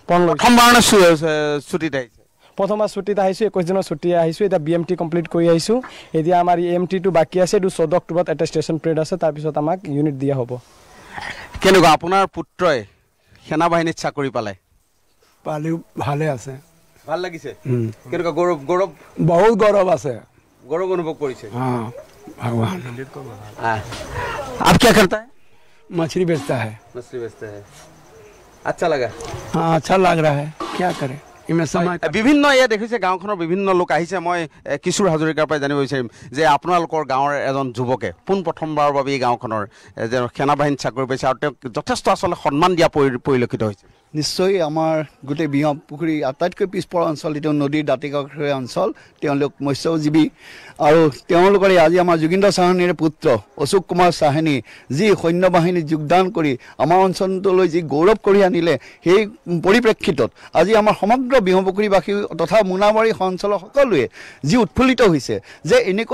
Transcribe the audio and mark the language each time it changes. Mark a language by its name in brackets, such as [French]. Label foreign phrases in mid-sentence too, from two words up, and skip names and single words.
[Assamese] প্ৰথমবাৰ ছুটীত আহিছোঁ 21 দিনৰ ছুটী আহিছোঁ এতিয়া BMT কমপ্লিট কৰি আহিছোঁ এতিয়া আমাৰ EMTটো বাকী আছে 14 অক্টোবৰত এটা [English] station parade [Assamese] আছে তাৰপিছত আমাক ইউনিট দিয়া হ'ব কেনেকুৱা আপোনাৰ পুত্ৰই সেনা বাহিনীত চাকৰি পালে ভালে আছে ভাল লাগিছে কেনেকুৱা গৌৰৱ বহুত গৌৰৱ আছে গৌৰৱ অনুভৱ কৰিছে [Hindi] हाँ भगवान आप क्या करता है मछली बेचता है अच्छा लगा हाँ अच्छा लग रहा है क्या करे [Assamese] বিভিন্ন ইয়া দেখিছে গাঁওখনৰ বিভিন্ন লোক আহিছে মই কিশোৰ হাজৰিকাৰ পৰা জানিব বিচাৰিম যে আপোনালোকৰ গাঁৱৰ এজন যুৱকে প্ৰথমবাৰৰ বাবে এই গাঁওখনৰ সেনা বাহিনীত চাকৰি পাইছে আৰু তেওঁক যথেষ্ট আচলতে সন্মান দিয়া পৰিলক্ষিত হৈছে নিশ্চয় আমাৰ গোটেই বিহপুখুৰী আটাইতকৈ পিছপৰা অঞ্চল এইটো নদীৰ দাঁতিকাষৰীয়া অঞ্চল তেওঁলোক মৎস্যজীৱী আৰু তেওঁলোকৰে আজি আমাৰ যোগেন্দ্ৰ সাহানীৰ পুত্ৰ অশোক কুমাৰ সাহানী যি সৈন্য বাহিনীত যোগদান কৰি আমাৰ অঞ্চলটোলৈ যি গৌৰৱ কৰি আনিলে সেই পৰিপ্ৰেক্ষিতত আজি আমাৰ সমগ্ৰ বিহপুখুৰীবাসী তথা মোনাবাৰী অঞ্চলৰ সকলোৱে যি উৎফুল্লিত হৈছে যে এনেকুৱা